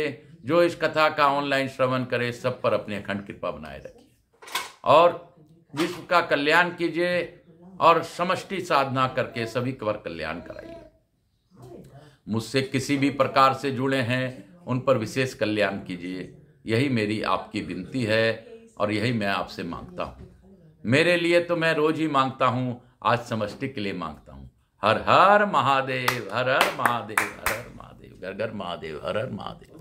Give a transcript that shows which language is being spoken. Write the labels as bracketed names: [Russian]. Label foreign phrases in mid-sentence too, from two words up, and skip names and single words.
[Hindi] जो इस कथा का ऑनलाइन श्रवण करे सब पर अपनी अखंड कृपा बनाए रखिए और विश्व का कल्याण कीजिए और समष्टि साधना करके सभी का कल्याण कराइए। मुझसे किसी भी प्रकार से जुड़े हैं उन पर विशेष कल्याण कीजिए, यही मेरी आपकी विनती है और यही मैं आपसे मांगता हूँ। मेरे लिए तो मैं रोज ही मांगता हूँ, आज समष्टि के लिए मांगता हूँ। हर हर महादेव, हर हर महादेव, हर हर महादेव, घर घर महादेव, हर हर महादेव।